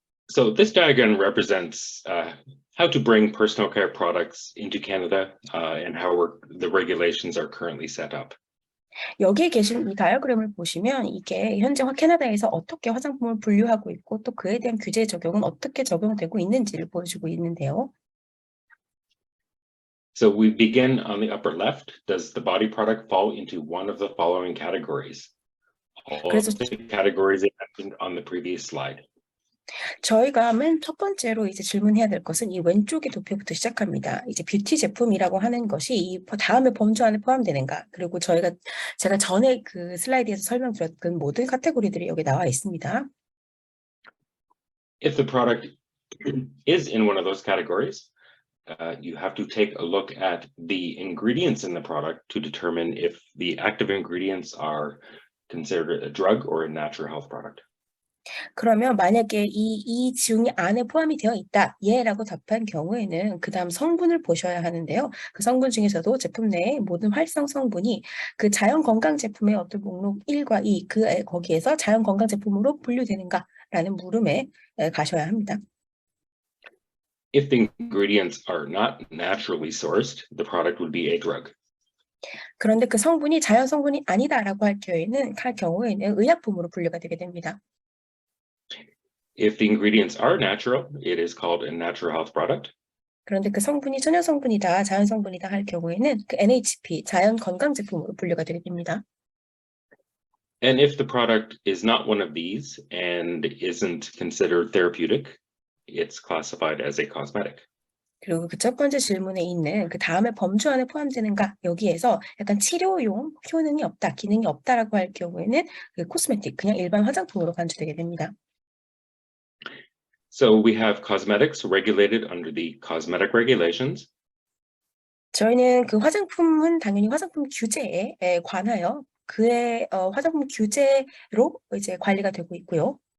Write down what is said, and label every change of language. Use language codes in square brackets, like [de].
[en] So this diagram represents how to bring personal care products into Canada and how the regulations are currently set up. [ko] 여기에 계신 이 다이어그램을 보시면 이게 현재 캐나다에서 어떻게 화장품을 분류하고 있고 또 그에 대한 규제 적용은 어떻게 적용되고 있는지를 보여주고 있는데요. [en] So we begin on the upper left. Does the body product fall into one of the following categories? All of the categories mentioned on the previous slide. [ko] 저희가 맨 첫 번째로 이제 질문해야 될 것은 이 왼쪽의 도표부터 시작합니다. 이제 뷰티 제품이라고 하는 것이 이 다음에 범주 안에 포함되는가? 그리고 제가 전에 그 슬라이드에서 설명드렸던 모든 카테고리들이 여기 나와 있습니다. [en] If the product is in one of those categories, you have to take a look at the ingredients in the product to determine if the active ingredients are considered a drug or a natural health product. [ko] 그러면 만약에 이 중 안에 포함이 되어 있다, 예라고 답한 경우에는 그 다음 성분을 보셔야 하는데요. 그 성분 중에서도 제품 내의 모든 활성 성분이 그 자연건강제품의 어떤 목록 1과 2, 거기에서 자연건강제품으로 분류되는가라는 물음에 가셔야 합니다. [en] If the ingredients are not naturally sourced, the product would be a drug. [ko] 그런데 그 성분이 자연 성분이 아니다라고 할 경우에는 의약품으로 분류가 되게 됩니다. [en] If the ingredients are natural, it is called a natural health product. [ko] 그런데 그 성분이 천연 성분이다, 자연 성분이다 할 경우에는 그 NHP, 자연 건강 제품으로 분류가 되게 됩니다. [en] And if the product is not one of these and isn't considered therapeutic, it's classified as a cosmetic. [ko] 그리고 그 첫 번째 질문에 있는 그 다음에 범주 안에 포함되는가, 여기에서 약간 치료용 효능이 없다, 기능이 없다라고 할 경우에는 그 코스메틱, 그냥 일반 화장품으로 간주되게 됩니다. [en] So we have cosmetics regulated under the cosmetic regulations. [ko] 저희는 그 화장품은 당연히 화장품 규제에 관하여 그의 화장품 규제로 이제 관리가 되고 있고요.